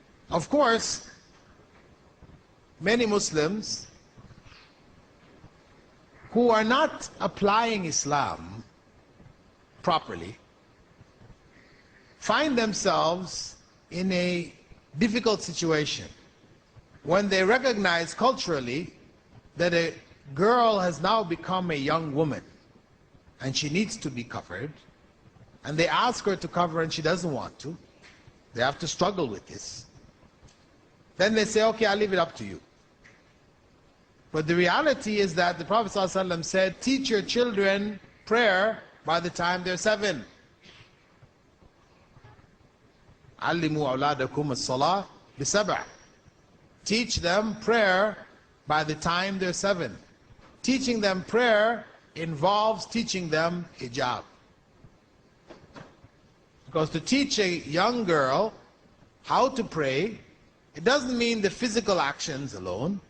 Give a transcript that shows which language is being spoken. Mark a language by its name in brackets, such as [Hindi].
[English] Of course, many Muslims who are not applying Islam properly find themselves in a difficult situation when they recognize culturally that a girl has now become a young woman and she needs to be covered, and they ask her to cover and she doesn't want to. They have to struggle with this. Then they say, okay, I'll leave it up to you. But the reality is that the Prophet ﷺ said, teach your children prayer by the time they're 7. [Arabic] علموا أولادكم الصلاة بسبع. [English] Teach them prayer by the time they're 7. Teaching them prayer involves teaching them hijab. Because to teach a young girl how to pray, it doesn't mean the physical actions alone.